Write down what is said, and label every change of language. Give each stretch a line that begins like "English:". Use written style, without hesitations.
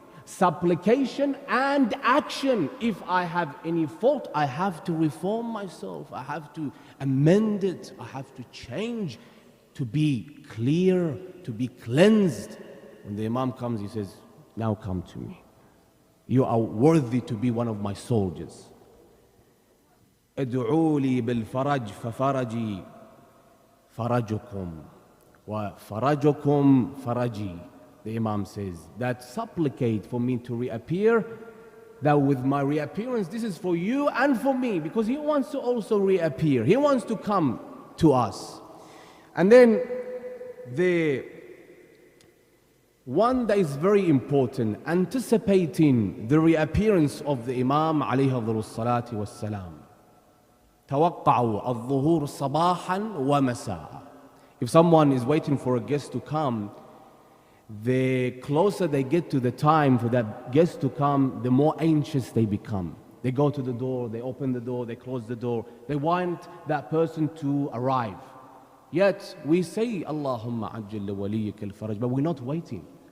English: Supplication and action. If I have any fault, I have to reform myself. I have to amend it. I have to change to be clear, to be cleansed. When the Imam comes, he says, now come to me. You are worthy to be one of my soldiers.
Arabic: ادعوا لي بالفرج ففرجي فرجكم وفرجكم فرجي.
English: The Imam says that supplicate for me to reappear, that with my reappearance this is for you and for me, because he wants to also reappear. He wants to come to us. And then the one that is very important, anticipating the reappearance of the Imam alayhi salatu wassalam.
Arabic: توقعوا الظهور صباحا ومساء.
English: If someone is waiting for a guest to come, the closer they get to the time for that guest to come, the more anxious they become. They go to the door, they open the door, they close the door. They want that person to arrive. Yet we say, Allahumma ajjil waliyka al-faraj, but we're not waiting.